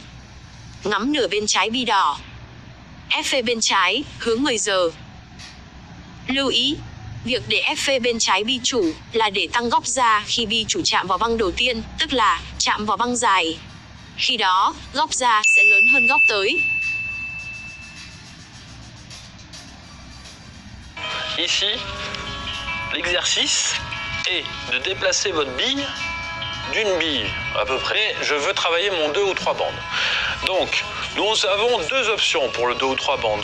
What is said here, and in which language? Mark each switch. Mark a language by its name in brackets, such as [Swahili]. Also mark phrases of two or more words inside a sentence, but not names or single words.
[Vietnamese] Ngắm nửa bên trái bi đỏ. FV bên trái, hướng 10 giờ. Lưu ý, việc để FV bên trái bi chủ là để tăng góc ra khi bi chủ chạm vào băng đầu tiên, tức là chạm vào băng dài. Khi đó, góc ra sẽ lớn hơn góc tới. [French] Ici, l'exercice est de déplacer votre bille d'une bille à peu près. Je veux travailler mon 2 ou 3 bandes. Donc, nous avons deux options pour le 2 ou 3 bandes.